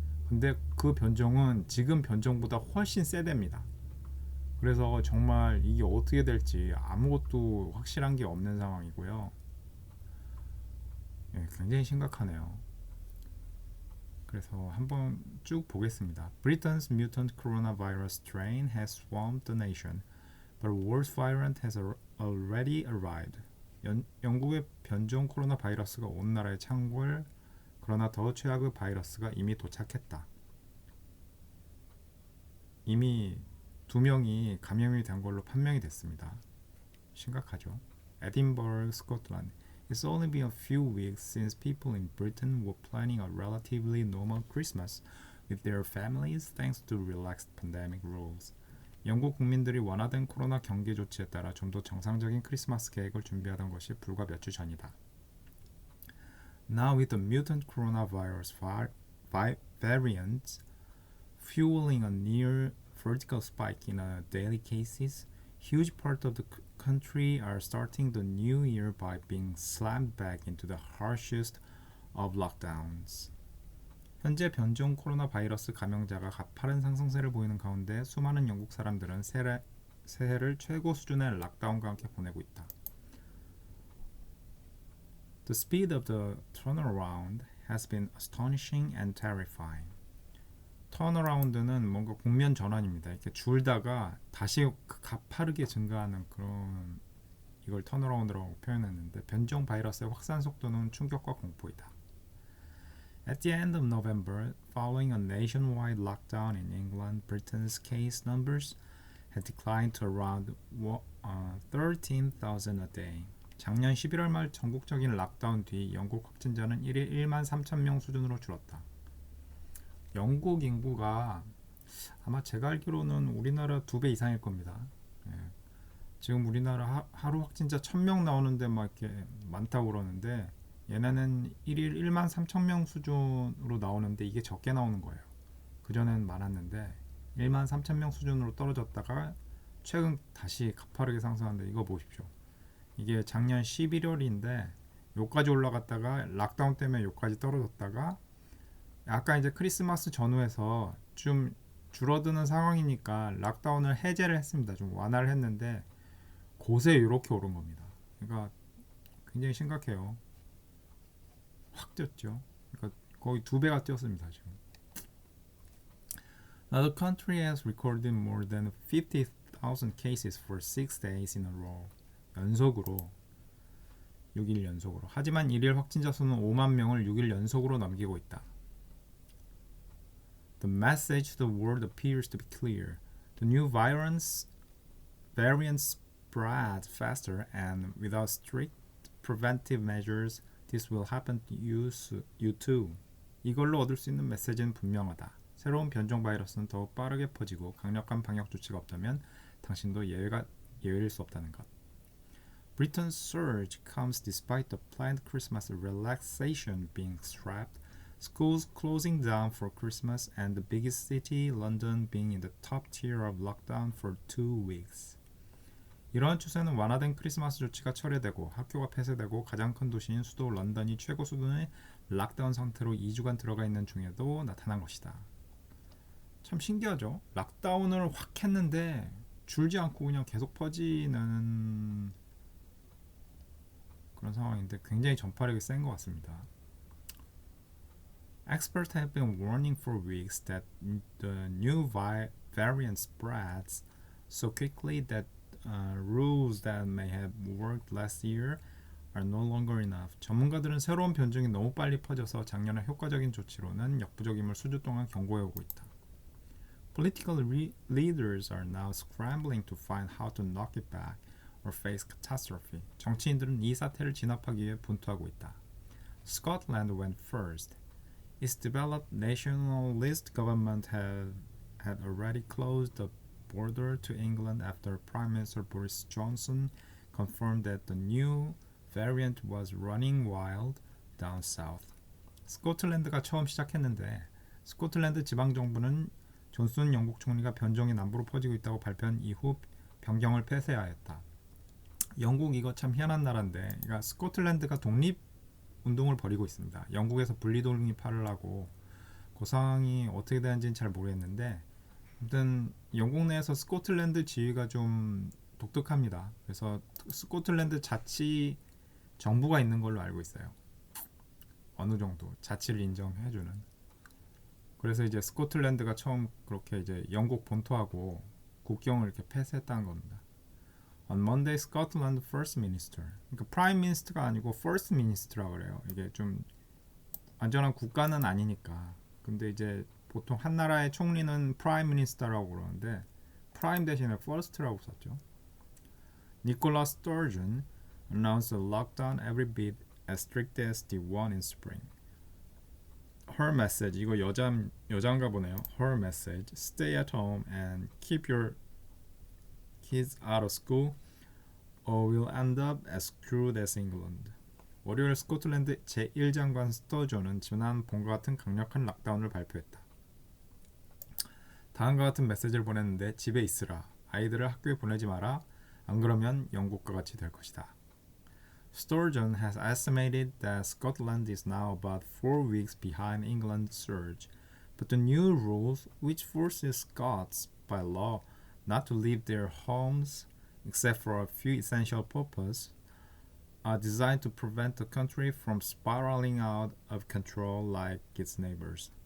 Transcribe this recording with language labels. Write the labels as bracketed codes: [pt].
[ko] 근데 그 변종은 지금 변종보다 훨씬 세답니다. 그래서 정말 이게 어떻게 될지 아무것도 확실한 게 없는 상황이고요. 예, 굉장히 심각하네요. 그래서 한번 쭉 보겠습니다. [en] Britain's mutant coronavirus strain has swamped the nation, but a worse variant has already arrived. [ko] 영국의 변종 코로나 바이러스가 온 나라에 창궐, 그러나 더 최악의 바이러스가 이미 도착했다. 이미 2명이 감염이 된 걸로 판명이 됐습니다. 심각하죠. 에딘버러, 스코틀랜드. [en] It's only been a few weeks since people in Britain were planning a relatively normal Christmas with their families thanks to relaxed pandemic rules. [ko] 영국 국민들이 원하던 코로나 경계 조치에 따라 좀 더 정상적인 크리스마스 계획을 준비하던 것이 불과 몇 주 전이다. [en] Now with the mutant coronavirus variant fueling a near vertical spike in daily cases, huge parts of the country are starting the new year by being slammed back into the harshest of lockdowns. [ko] 현재 변종 코로나 바이러스 감염자가 가파른 상승세를 보이는 가운데 수많은 영국 사람들은 새해를 최고 수준의 락다운과 함께 보내고 있다. [en] The speed of the turnaround has been astonishing and terrifying. [ko] 턴어라운드는 뭔가 국면 전환입니다. 이렇게 줄다가 다시 가파르게 증가하는 그런 이걸 턴어라운드라고 표현했는데 변종 바이러스의 확산 속도는 충격과 공포이다. [en] At the end of November, following a nationwide lockdown in England, Britain's case numbers had declined to around 13,000 a day. [ko] 작년 11월 말 전국적인 락다운 뒤 영국 확진자는 1일 1만 3천 명 수준으로 줄었다. 영국 인구가 아마 제가 알기로는 우리나라 2배 이상일 겁니다. 예. 지금 우리나라 하루 확진자 1000명 나오는데 막 이렇게 많다고 그러는데 얘네는 1일 1만 3천 명 수준으로 나오는데 이게 적게 나오는 거예요. 그전엔 많았는데 1만 3천 명 수준으로 떨어졌다가 최근 다시 가파르게 상승하는데 이거 보십시오. 이게 작년 11월인데 요까지 올라갔다가 락다운 때문에 요까지 떨어졌다가 약간 이제 크리스마스 전후에서 좀 줄어드는 상황이니까 락다운을 해제를 했습니다. 좀 완화를 했는데 곳에 이렇게 오른 겁니다. 그러니까 굉장히 심각해요. 확 뛰었죠. 그러니까 거의 2배가 뛰었습니다. 지금. [en] Now the country has recorded more than 50,000 cases for 6 days in a row. [ko] 연속으로 6일 연속으로. 하지만 일일 확진자 수는 5만 명을 6일 연속으로 넘기고 있다. [en] The message to the world appears to be clear. The new variants spread faster and without strict preventive measures, this will happen to you too. [ko] 이걸로 얻을 수 있는 메시지는 분명하다. 새로운 변종 바이러스는 더욱 빠르게 퍼지고 강력한 방역 조치가 없다면 당신도 예외일 수 없다는 것. [en] Britain's surge comes despite the planned Christmas relaxation being scrapped, schools closing down for Christmas, and the biggest city, London, being in the top tier of lockdown for 2 weeks. [ko] 이러한 추세는 완화된 크리스마스 조치가 철회되고 학교가 폐쇄되고 가장 큰 도시인 수도 런던이 최고 수준의 락다운 상태로 2주간 들어가 있는 중에도 나타난 것이다. 참 신기하죠? 락다운을 확 했는데 줄지 않고 그냥 계속 퍼지는 그런 상황인데 굉장히 전파력이 센 것 같습니다. [en] Experts have been warning for weeks that the new variant spreads so quickly that rules that may have worked last year are no longer enough. [ko] 전문가들은 새로운 변종이 너무 빨리 퍼져서 작년의 효과적인 조치로는 역부족임을 수주 동안 경고해오고 있다. [en] Political leaders are now scrambling to find how to knock it back or face catastrophe. [ko] 정치인들은 이 사태를 진압하기 위해 분투하고 있다. [en] Scotland went first. Its developed nationalist government had already closed the border to England after Prime Minister Boris Johnson confirmed that the new variant was running wild down south. [ko] 스코틀랜드가 처음 시작했는데 스코틀랜드 지방정부는 존슨 영국 총리가 변종이 남부로 퍼지고 있다고 발표한 이후 변경을 폐쇄하였다. 영국 이거 참 희한한 나라인데 그러니까 스코틀랜드가 독립 운동을 벌이고 있습니다. 영국에서 분리독립화를 하고 그 상황이 어떻게 되는지는 잘 모르겠는데 아무튼 영국 내에서 스코틀랜드 지위가 좀 독특합니다. 그래서 스코틀랜드 자치 정부가 있는 걸로 알고 있어요. 어느 정도 자치를 인정해주는. 그래서 이제 스코틀랜드가 처음 그렇게 이제 영국 본토하고 국경을 이렇게 폐쇄했다는 겁니다. [en] On Monday, Scotland First Minister. [ko] 그러니까 Prime Minister가 아니고 First Minister라고 그래요. 이게 좀 완전한 국가는 아니니까. 근데 이제 보통 한 나라의 총리는 Prime Minister라고 그러는데 Prime 대신에 First라고 썼죠. [en] Nicola Sturgeon announced a lockdown every bit as strict as the one in spring. Her message, [ko] 이거 여자인가 보네요. [en] Her message, stay at home and keep your kids out of school or we'll end up as screwed as England. [ko] 월요일 스코틀랜드 제1장관 스터존은 지난 봄과 같은 강력한 락다운을 발표했다. 다음과 같은 메시지를 보냈는데 집에 있으라. 아이들을 학교에 보내지 마라. 안 그러면 영국과 같이 될 것이다. [en] Sturgeon has estimated that Scotland is now about 4 weeks behind England's surge, but the new rules, which forces Scots by law not to leave their homes except for a few essential purposes, are designed to prevent the country from spiraling out of control like its neighbors.